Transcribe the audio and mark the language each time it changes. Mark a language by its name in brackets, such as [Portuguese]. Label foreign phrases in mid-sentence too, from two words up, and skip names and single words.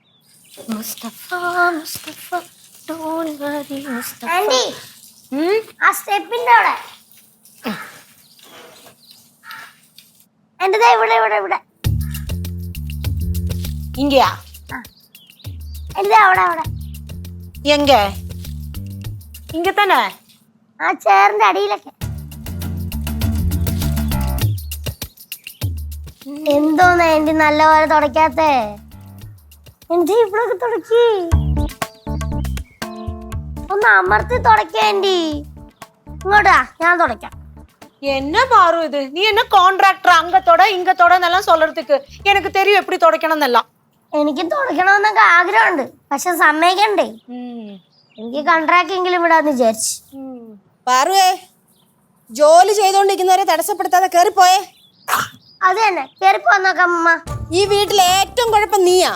[Malayalam] ആന്റി, ആ സ്റ്റെപ്പിന്റെ അവിടെ എന്റെ ഇവിടെ ഇവിടെ ഇവിടെ [Tamil] இங்கயா? [Malayalam] എന്റെ അവിടെ അവിടെ [Tamil] எங்க? இங்க தானே? [Malayalam] ആ ചേറിന്റെ അടിയിലൊക്കെ. എന്തോന്ന് ആന്റി നല്ലപോലെ തുടക്കാത്തേ? എന്റെ ഇവിടൊക്കെ തുടക്കി ഒന്ന് അമർത്തി തുടക്ക ആന്റി. ഇങ്ങോട്ടാ, ഞാൻ തുടക്കാം. [Tamil] என்ன பாரு இது? நீ என்ன கான்ட்ராக்டர் அங்க தொட இங்க தொடன்னெல்லாம் சொல்றதுக்கு? எனக்கு தெரியும் எப்படி தொடக்கணும்னெல்லாம். [Malayalam] എനിക്ക് തുടക്കണമെന്നൊക്കെ ആഗ്രഹമുണ്ട്, പക്ഷെ സമ്മതിക്കണ്ടേ. എനിക്ക് കോൺട്രാക്ട് എങ്കിലും വിടാന്ന് വിചാരിച്ചു. പാറുവേ, ജോലി ചെയ്തോണ്ടിരിക്കുന്നവരെ തടസ്സപ്പെടുത്താതെ കേറിപ്പോയേ. അത് തന്നെ, കേറിപ്പോന്നൊക്കെ അമ്മ. ഈ വീട്ടിലെ ഏറ്റവും കുഴപ്പം നീയാ.